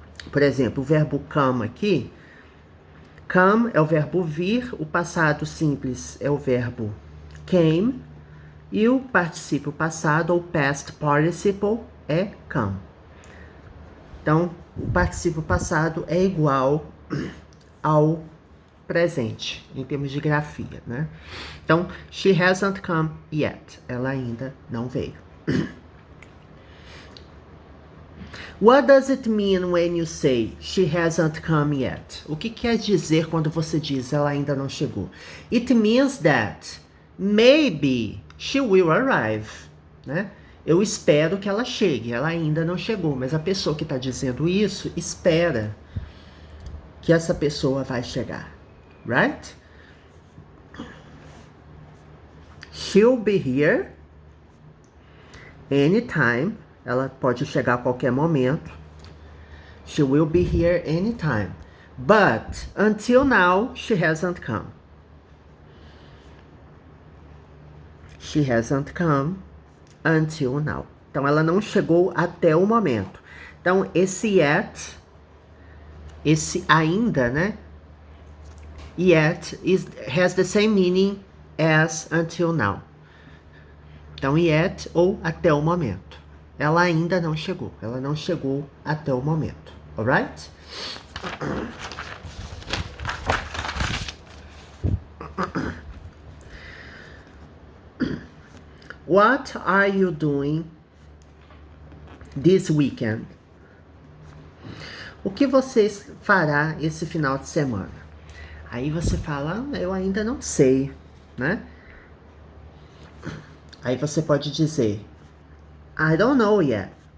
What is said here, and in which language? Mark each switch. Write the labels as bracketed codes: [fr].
[pt] Por exemplo, o verbo come aqui. Come é o verbo vir, o passado simples é o verbo came, e o particípio passado, ou past participle, é come. Então, o particípio passado é igual ao presente, em termos de grafia, né? Então, [en] she hasn't come yet. [pt] Ela ainda não veio. [en] What does it mean when you say she hasn't come yet? [pt] O que quer dizer quando você diz ela ainda não chegou? [en] It means that maybe she will arrive, né? [pt] Eu espero que ela chegue. Ela ainda não chegou, mas a pessoa que está dizendo isso espera que essa pessoa vai chegar. Right? [en] She'll be here anytime. [pt] Ela pode chegar a qualquer momento. [en] She will be here anytime. But until now, she hasn't come. She hasn't come until now. [pt] Então, ela não chegou até o momento. Então, esse yet, esse ainda, né? [en] Yet has the same meaning as until now. [pt] Então, yet ou até o momento. Ela ainda não chegou. Ela não chegou até o momento. [en] Alright? What are you doing this weekend? [pt] O que você fará esse final de semana? Aí você fala, eu ainda não sei, né? Aí você pode dizer, [en] I don't know yet.